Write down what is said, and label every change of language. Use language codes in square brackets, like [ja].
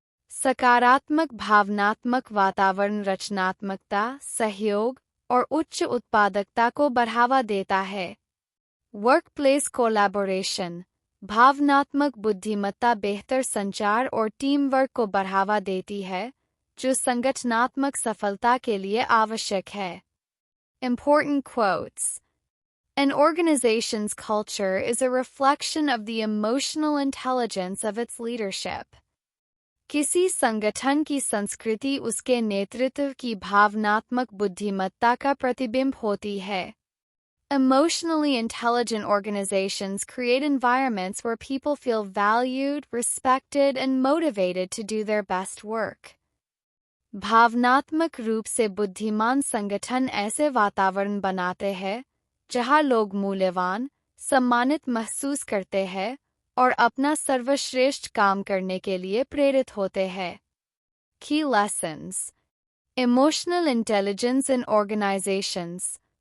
[hi] सकारात्मक भावनात्मक वातावरण रचनात्मकता, सहयोग और उच्च उत्पादकता को बढ़ावा देता है। Workplace collaboration. भावनात्मक बुद्धिमत्ता बेहतर संचार और टीम वर्क को बढ़ावा देती है, जो संगठनात्मक सफलता के लिए आवश्यक है। [en] Important quotes। An organization's culture is a reflection of the emotional intelligence of its leadership। [hi] किसी संगठन की संस्कृति उसके नेतृत्व की भावनात्मक बुद्धिमत्ता का प्रतिबिंब होती है। [en] Emotionally intelligent organizations create environments where people feel valued, respected, and motivated to do their best work। [hi] भावनात्मक रूप से बुद्धिमान संगठन ऐसे वातावरण बनाते हैं जहां लोग मूल्यवान, सम्मानित महसूस करते हैं और अपना सर्वश्रेष्ठ काम करने के लिए प्रेरित होते हैं। [en] Key Lessons। Emotional Intelligence in Organizations।